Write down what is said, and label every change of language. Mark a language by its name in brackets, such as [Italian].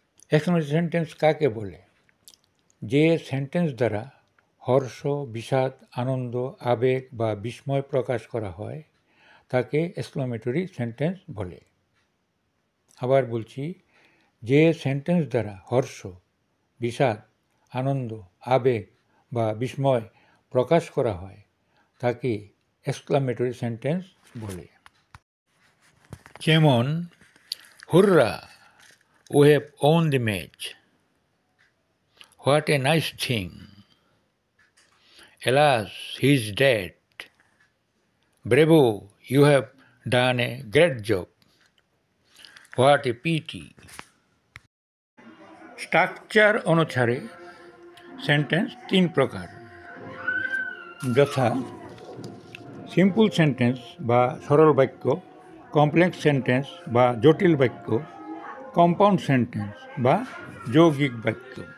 [Bangla] Exclamatory sentence কাকে বলে? যে সেন্টেন্স দ্বারা হর্ষ, বিষাদ, আনন্দ, আবেগ বা বিস্ময় প্রকাশ করা হয় তাকে এক্সক্লামেটরি সেন্টেন্স বলে। আবার বলছি, যে সেন্টেন্স দ্বারা হর্ষ, বিষাদ, আনন্দ, আবেগ বা বিস্ময় প্রকাশ করা হয় তাকে এক্সক্লামেটরি সেন্টেন্স বলে। [English] যেমন, hurrah, we have won the match, what a nice thing, alas, he is dead, bravo, you have done a great job, what a pity। [Bangla] Structure অনুসারে সেন্টেন্স 3 প্রকার, যথা সিম্পল সেন্টেন্স বা সরল বাক্য, কমপ্লেক্স সেন্টেন্স বা জটিল বাক্য, কম্পাউন্ড সেন্টেন্স বা যৌগিক বাক্য।